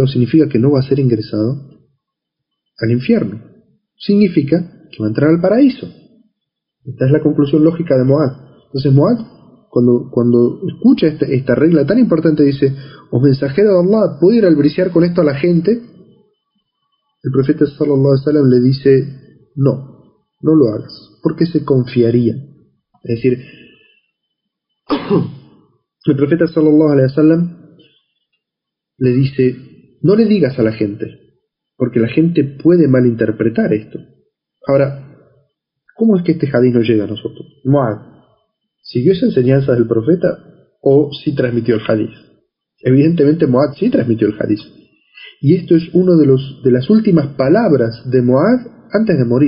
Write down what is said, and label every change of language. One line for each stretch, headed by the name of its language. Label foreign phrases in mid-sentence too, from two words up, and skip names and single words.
Spanish: Significa que no va a ser ingresado al infierno. Significa que va a entrar al paraíso. Esta es la conclusión lógica de Muad. Entonces Muad, cuando escucha esta regla tan importante, dice: «Oh mensajero de Allah, ¿puedo ir a albriciar con esto a la gente?». El profeta
Arabic: صلى الله عليه وسلم
Spanish: le dice: no lo hagas, porque se confiaría. Es decir, el profeta
Arabic: صلى الله عليه وسلم
Spanish: le dice: no le digas a la gente, porque la gente puede malinterpretar esto. Ahora, ¿cómo es que este hadith no llega a nosotros? Muad, ¿siguió esa enseñanza del profeta o sí transmitió el hadith? Evidentemente Muad sí transmitió el hadith. Y esto es uno de las últimas palabras de Muad antes de morir.